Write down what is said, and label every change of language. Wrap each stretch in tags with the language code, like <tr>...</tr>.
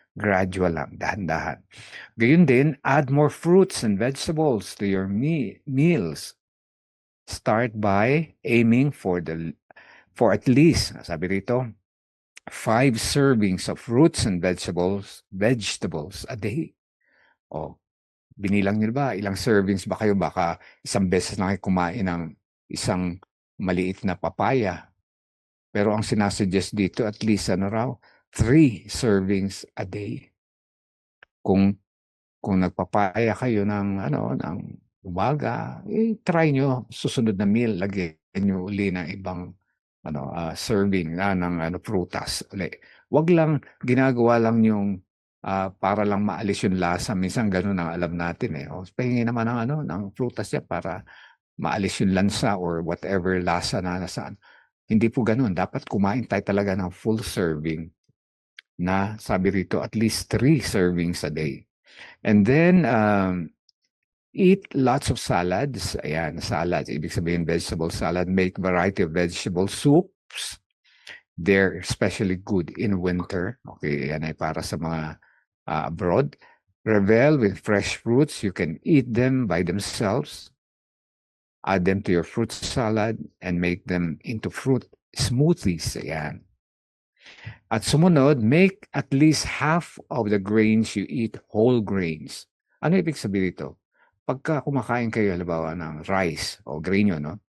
<tl>Gradual lang, dahan-dahan. Gayun din,</tl> <en>add more fruits and vegetables to your meals. Start by aiming for at least,</en> <tl>sabi rito,</tl> <en>5 servings of fruits and vegetables a day.</en> <tl>Binilang niyo ba? Ilang servings ba kayo? Baka isang beses lang kayo kumain ng isang maliit na papaya. Pero ang sinasuggest dito,</tl> <en>at least 3 servings a day.</en> <tl>Kung nagpapaya kayo ng umaga, try nyo susunod na meal, lagyan nyo uli ng ibang serving ng prutas. Wag lang ginagawa lang yung para lang maalis yung lasa. Minsan ganun ang alam natin pahingi naman ng prutas niya para maalis yung lansa or whatever lasa na nasaan. Hindi po ganun. Dapat kumain tayo talaga ng full serving na sabi rito</tl> <en>at least 3 servings a day. And then eat lots of salads.</en> <tl>Ayan,</tl> <en>salads.</en> <tl>Ibig sabihin</tl> <en>vegetable salad. Make variety of vegetable soups. They're especially good in winter.</en> <tl>Okay, yan ay para sa mga abroad.</tl> <en>Revel with fresh fruits. You can eat them by themselves. Add them to your fruit salad and make them into fruit smoothies.</en> <tl>Ayan. At sumunod,</tl> <en>make at least half of the grains you eat whole grains.</en> <tl>Ano ibig sabihin ito? Pagka kumakain kayo halimbawa ng rice o grain yun, no?</tl>